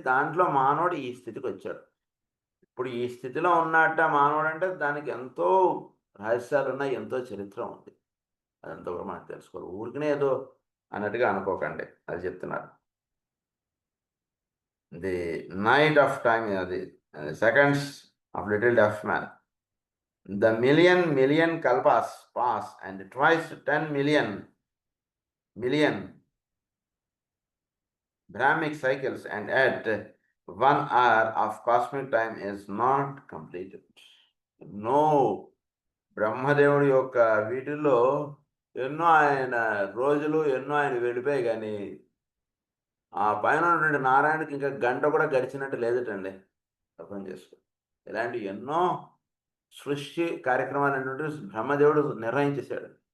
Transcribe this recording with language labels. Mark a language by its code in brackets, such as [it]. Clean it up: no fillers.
[te] దాంట్లో మానవుడు ఈ స్థితికి వచ్చాడు. ఇప్పుడు ఈ స్థితిలో ఉన్నట్ట మానవుడు అంటే దానికి ఎంతో రహస్యాలు ఉన్నాయి, ఎంతో చరిత్ర ఉంది. అదంతా కూడా మనకు తెలుసుకోవాలి. ఊరికనే ఏదో అన్నట్టుగా అనుకోకండి, అది చెప్తున్నారు. [en] The night of time అది seconds of little deaf man. The million kalpas pass and twice 10 million Brahmic cycles, and at 1 hour of cosmic time is not completed. [te] No, బ్రహ్మదేవుడి యొక్క వీటిల్లో ఎన్నో ఆయన రోజులు ఎన్నో ఆయన వెళ్ళిపోయి కానీ ఆ పైన ఉన్నటువంటి నారాయణకి ఇంకా గంట కూడా గడిచినట్టు లేదటండి. అర్థం చేసుకో. ఇలాంటి ఎన్నో సృష్టి కార్యక్రమాలు అనేటువంటి బ్రహ్మదేవుడు నిర్ణయించేశాడు.